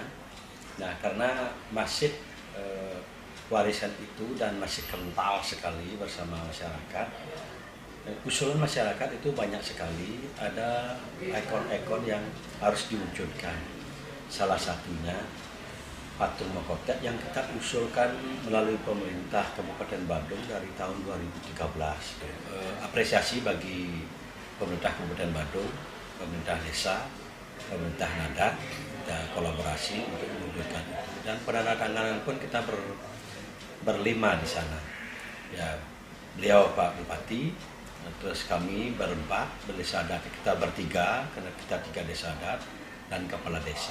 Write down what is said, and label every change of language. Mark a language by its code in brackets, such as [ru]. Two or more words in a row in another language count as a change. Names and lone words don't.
[id] Nah, karena masih warisan itu dan masih kental sekali bersama masyarakat, usulan masyarakat itu banyak sekali. Ada ikon-ikon yang harus diwujudkan. Salah satunya patung Mokotek yang kita usulkan melalui pemerintah Kabupaten Badung dari tahun 2013. Apresiasi bagi pemerintah Kabupaten Badung, pemerintah desa, pemerintah adat, kita kolaborasi untuk mewujudkan itu. Dan penandatanganan pun kita berlima di sana. Ya, beliau Pak Bupati, terus kami berempat, desa adat kita bertiga, karena kita 3 desa adat, dan kepala desa.